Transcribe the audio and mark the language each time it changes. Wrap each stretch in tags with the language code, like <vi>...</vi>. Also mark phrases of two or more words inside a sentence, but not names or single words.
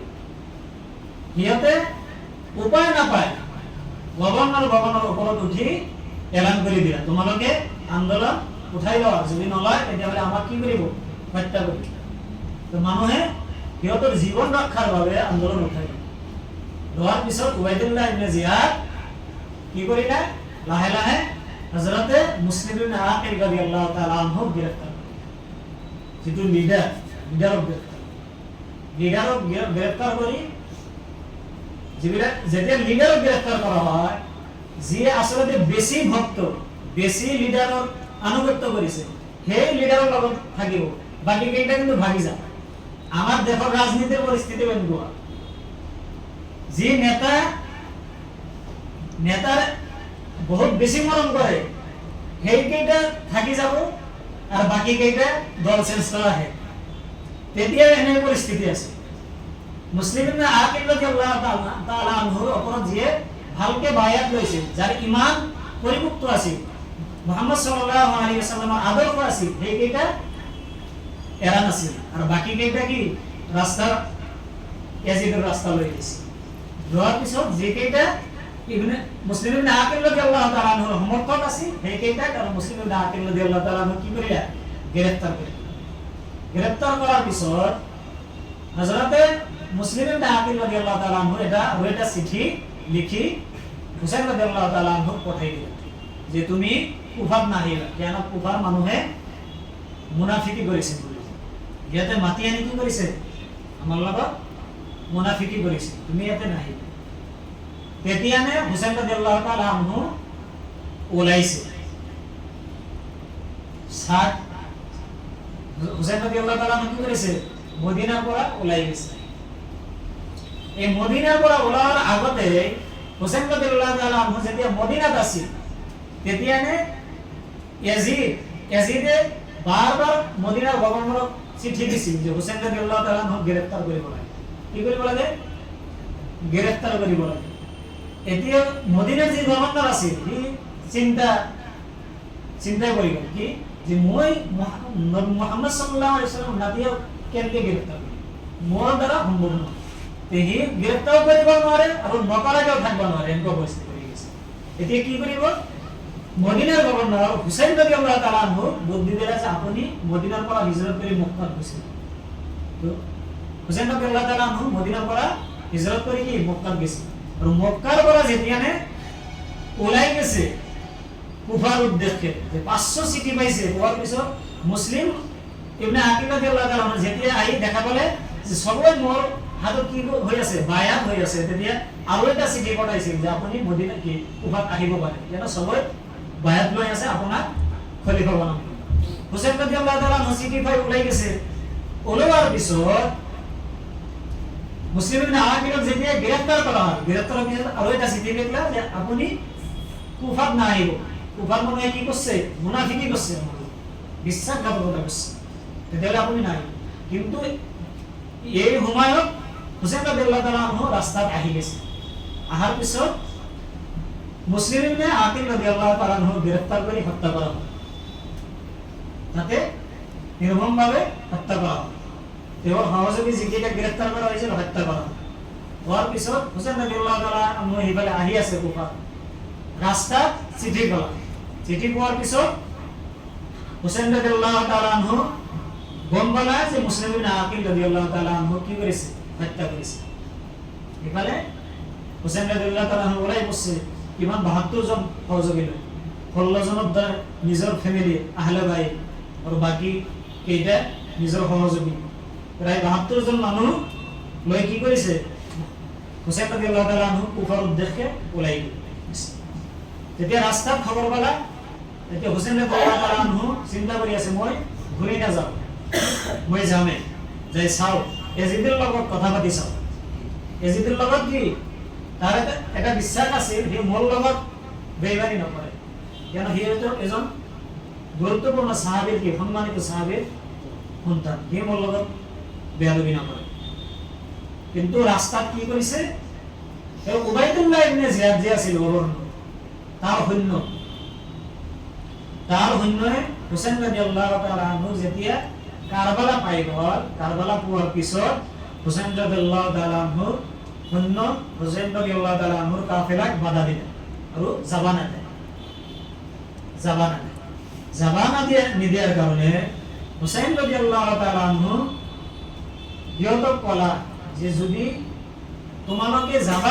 <as>সিহঁতে উপায় নাপায় গভৰ্ণৰ ভৱনৰ ওপৰত উঠি এলান কৰি দিয়া, তোমালোকে আন্দোলন উঠাই লোৱা, যদি নলয় তেতিয়াহ'লে আমাক কি কৰিব, হত্যা কৰিব। তো মানুহে সিহঁতৰ জীৱন ৰক্ষাৰ বাবে আন্দোলন উঠাই লোৱাৰ পিছত উবাইদুল্লাহ ইবনে জিয়াদ কি কৰিলে, লাহে লাহে হযৰতে মুছলিম ইবনে আকিল</as> <ar>رضي الله تعالى عنه</ar> <as>গ্ৰেপ্তাৰ, যিটো লিডাৰক গ্ৰেপ্তাৰ কৰি, যিবিলাক যেতিয়া লিডাৰক গ্ৰেপ্তাৰ কৰা হয়, যিয়ে আচলতে বেছি ভক্ত, বেছি লিডাৰৰ আনুগত্য কৰিছে, সেই লিডাৰৰ লগত থাকিব, বাকী কেইটা কিন্তু ভাগি যায়। আমাৰ দেশৰ ৰাজনীতিৰ পৰিস্থিতি এনেকুৱা, যি নেতাৰ বহুত বেছি মৰম কৰে, সেইকেইটা থাকি যাব আৰু বাকী কেইটা দল চেঞ্জ কৰা আহে। তেতিয়া এনে পৰিস্থিতি আছে। মুছলিম ইবনে আকিল</as> <ar>رضي الله تعالى عنه</ar> <as>ওপৰত যিয়ে ভালকে বায়াত লৈছিল, যাৰ ইমান পৰিপক্ক আছিল, মুহাম্মদ</as> <ar>صلى الله عليه وسلم</ar> <as>আদৰ্শ আছিল, সেইকেইটা এৰা নাছিল, আৰু বাকী কেইটা কি ইয়াজিদৰ ৰাস্তা লৈ গৈছে। যোৱাৰ পিছত যিকেইটা মুছলিম ইবনে আকিল</as> <ar>رضي الله تعالى عنه</ar> <as>সমৰ্থক আছিল, সেইকেইটাক আৰু মুছলিম ইবনে আকিল</as> <ar>رضي الله تعالى عنه</ar> <as>কি কৰিলে, গ্ৰেপ্তাৰ কৰিলে। গ্ৰেপ্তাৰ কৰাৰ পিছত হযৰতে মুছলিম ইবনে আকিল</as> <ar>رضي الله تعالى عنه</ar> <as>এটা চিঠি লিখি হুসাইন</as> <ar>رضي الله تعالى عنه</ar> <as>পঠাই দিলে যে তুমি কুফাত নাহিবা, কিয়নো কুফাৰ মানুহে মুনাফিকি কৰিছে বুলি, ইয়াতে মাতি আনি কি কৰিছে, আমাৰ লগত মুনাফিকি কৰিছে, তুমি ইয়াতে নাহিবা। তেতিয়ানে হুসাইন</as> <ar>رضي الله تعالى عنه</ar> <as>ওলাইছে। হুসাইন</as> <ar>رضي الله تعالى عنه</ar> <as>কি কৰিছে, মদিনাৰ পৰা ওলাই গৈছে। এই মদিনাৰ পৰা ওলোৱাৰ আগতে হুসাইন</as> <ar>رضي الله تعالى عنه</ar> <as>যেতিয়া মদিনাত আছিল, তেতিয়ানে ইয়াজিদে বারবার মদিনার গভর্নরক চিঠি দিছিল যে হুসাইন</as> <ar>رضي الله تعالى عنه</ar> <as>গ্রেফতার কৰিব লাগে। কি কৰিব লাগে? গ্রেফতার কৰিব লাগে। এতিয়া মদিনাৰ যে গভর্নর আছিল সি চিন্তা কৰি গ'ল কি যে মই মুহাম্মদ</as> <ar>صلى الله عليه وسلم</ar> <as>নাতিয়া কেনেকৈ গ্ৰেফতাৰ কৰিম, মোৰ দ্বাৰা সম্ভৱ নহয়। সি গ্ৰেফতাৰ কৰিব নোৱাৰে আৰু নকৰাকেও থাকিব নোৱাৰে, এনেকুৱা পৰিস্থিতি হৈ গৈছে। এতিয়া কি কৰিব? মদিনাৰ গভৰ্ণৰ হুসাইন</as> <ar>رضي الله تعالى عنه</ar> <as>বুদ্ধি দিলে যে আপুনি মদিনাৰ পৰা হিজৰত কৰি মক্কাত গৈছিল। তো হুসাইন</as> <ar>رضي الله تعالى عنه</ar> <as>মদিনাৰ পৰা হিজৰত কৰি কি মক্কাত গৈছিল। আৰু মক্কাৰ পৰা যেতিয়ানে ওলাই গেছে কুফাৰ উদ্দেশ্যে, যে 500 চিঠি পাইছে, পোৱাৰ পিছত মুছলিম ইবনে আকিল</as> <ar>رضي الله تعالى عنه</ar> <as>যেতিয়া আহি দেখা পালে যে সবই মোৰ হাতত কি হৈ আছে, বায়াত হৈ আছে, তেতিয়া আৰু এটা চিঠি পঠাইছিল যে আপুনি মদিনা কি কুফাত আহিব পাৰে, যেন সবই বায়াত লৈ আছে আপোনাক খলিফা বনাম। হুসাইন</as> <ar>رضي الله تعالى عنه</ar> <as>চিঠি পাই ওলাই গেছে। ওলোৱাৰ পিছত মুসলিম ইবনে আকিলক যেতিয়া গ্ৰেফতাৰ কৰা হয়, গ্ৰেফতাৰৰ পিছত আৰু এটা চিঠি লিখলা যে আপুনি কুফাত না আহিব। কুফাত মানুহে</as> <bn>কি করছে? মুনাফিকি করছে, বিশ্বাসঘাতকতা করছে,</bn> <as>তেতিয়াহ'লে আপুনি নাই। কিন্তু এই সময়ত হুসাইন</as> <ar>رضي الله تعالى عنه</ar> <as>ৰাস্তাত আহি গেছে। আহাৰ পিছত</as> <bn>মুসলিম ইবনে আকিল</bn> <ar>رضي الله تعالى عنه</ar> <bn>গ্রেফতার করে হত্যা করা হয়। তাতে নির্মমভাবে হত্যা করা হয়। এবং সহযোগী যিকেইটা গ্রেফতার করা হয়েছিল হত্যা করা হয়।</bn> <as>হওয়ার পিছত হুসাইন</as> <ar>رضي الله تعالى عنه</ar> <as>এইফালে আহি আছে কুফা, রাস্তাত চিঠি গলা। চিঠি পোৱাৰ পিছত হুসাইন</as> <ar>رضي الله تعالى عنه</ar> <as>গম পালা যে মুসলিম ইবনে আকিল</as> <ar>رضي الله تعالى عنه</ar> <as>কি করেছে?</as> <bn>হত্যা করেছে।</bn> <as>এফালে হুসাইন</as> <ar>رضي الله تعالى عنه</ar> <as>ওলাই বসছে কিমান 72 জন সহযোগী লৈ, 16 জনৰ দ্বাৰা নিজৰ ফেমিলি আহলে ভাই আৰু বাকি কেইটা নিজৰ সহযোগী, প্ৰায় 72 জন মানুহ লৈ কি কৰিছে? হুসাইন</as> <ar>رضي الله تعالى عنه</ar> <as>কুফাৰ উদ্দেশ্যে ওলাই গৈছে। তেতিয়া ৰাস্তাত খবৰ পালা, তেতিয়া হুসাইন</as> <ar>رضي الله تعالى عنه</ar> <as>চিন্তা কৰি আছে মই ঘূৰি নাযাওঁ, মই যামে, যাই চাওঁ এজিদৰ লগত কথা পাতি চাওঁ। এজিদৰ লগত কি তাৰ এটা বিশ্বাস আছিল, সি মোৰ লগত বেইমানি নকৰে, কিয়নো সি এজন গুৰুত্বপূৰ্ণ সাহাবীৰ, কি সন্মানিত সাহাবীৰ সন্তান, সি মোৰ লগত বেয়াদবি নকৰে। কিন্তু ৰাস্তাত কি কৰিছে? উবাইদুল্লাহ ইবনে জিয়াদ যে আছিল গভৰ্ণৰ, তাৰ সৈন্যই হুসাইন</as> <ar>رضي الله تعالى عنه</ar> <as>যেতিয়া কাৰবালা পাই গ'ল, কাৰবালা পোৱাৰ পিছত হুসাইন</as> <ar>رضي الله تعالى عنه</ar> <as>সৈন্য হুসাইন</as> <ar>رضي الله تعالى عنه</ar> <as>কাফেলাক বাধা দিলে আৰু যাবা নিদিয়াৰ কাৰণে হুসাইন</as> <ar>رضي الله تعالى عنه</ar> <as>সিহঁতক ক'লা যে যদি তোমালোকে যাবা</as>